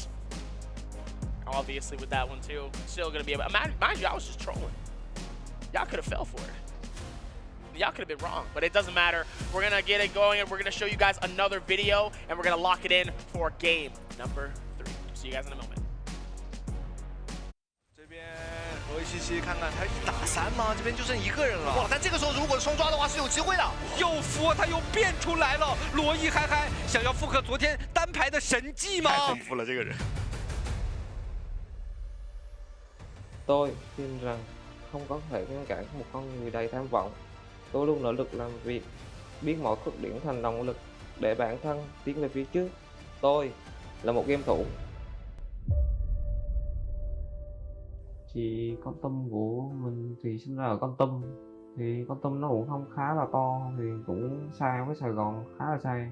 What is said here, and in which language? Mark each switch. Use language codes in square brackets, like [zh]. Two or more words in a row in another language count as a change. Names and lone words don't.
[en] Obviously with that one too. Still going to be able, mind you, I was just trolling. Y'all could have fell for it. Y'all could have been wrong, but it doesn't matter. We're going to get it going, and we're going to show you guys another video, and we're going to lock it in for game number 3. See you guys in a moment. [zh] 罗伊西西看看他打3吗？这边就剩1个人了。哇！但这个时候如果冲抓的话是有机会的。又服，他又变出来了。罗伊嗨嗨，想要复刻昨天单排的神迹吗？太恐怖了，这个人。 [vi] Tôi tin rằng không có thể ngăn cản một con người đầy tham vọng. Tôi luôn nỗ lực làm việc, biến mọi khuyết điểm thành động lực để bản thân tiến về phía trước. Tôi là một game thủ. Thì con Tâm của mình thì sinh ra ở Con Tum, thì Con Tum nó cũng không khá là to, thì cũng xa với Sài Gòn khá là xa.